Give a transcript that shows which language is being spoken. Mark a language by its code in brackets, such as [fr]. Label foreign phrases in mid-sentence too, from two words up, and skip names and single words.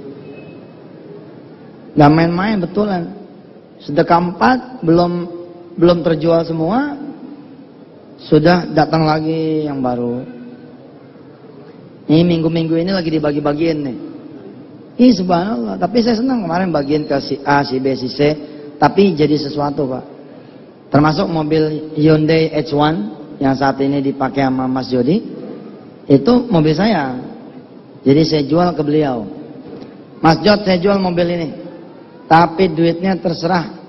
[id] Gak main-main betulan. Sedekah 4 belum terjual semua. Sudah datang lagi yang baru. Ini minggu-minggu ini lagi dibagi-bagiin nih. Ih subhanallah. Tapi saya senang kemarin bagiin ke si A, si B, si C. Tapi jadi sesuatu Pak. Termasuk mobil Hyundai H1 yang saat ini dipakai sama Mas Jody. Itu mobil saya. Jadi saya jual ke beliau. Mas Jod saya jual mobil ini. Tapi duitnya terserah.